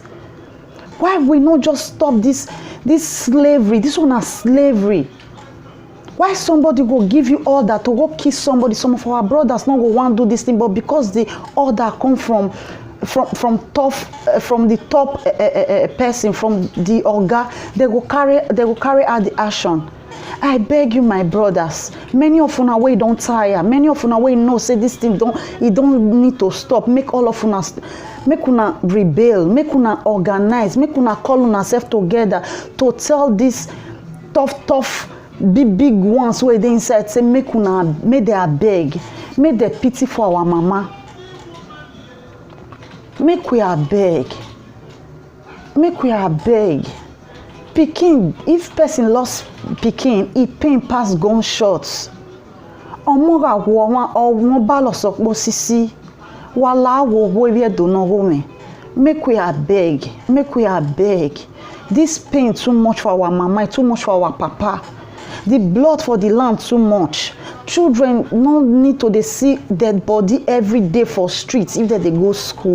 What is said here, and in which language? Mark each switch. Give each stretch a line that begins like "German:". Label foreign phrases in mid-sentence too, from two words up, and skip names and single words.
Nigerian Pidgin: Why we not just stop this slavery? This one is slavery. Why somebody go give you order to go kiss somebody? Some of our brothers not go want to do this thing, but because the order come from the top person, from the orga, they go carry out the action. I beg you, my brothers. Many of una way don't tire. Many of una way know say this thing don't need to stop. Make all of una, make una rebel. Make una organize. Make una call una self together to tell these tough, big ones where they inside say make they beg, make they pity for our mama. Make we beg. make we abeg. Pikin, if person lost pikin, e pain pass gunshots.
Isoko: Omoga wo won ba lo so po sisi. Wala wo we do no women.
Nigerian Pidgin: Make we abeg. Make we abeg. This pain too much for our mama, too much for our papa. The blood for the land too much. Children no need to dey see dead body every day for streets if they go school.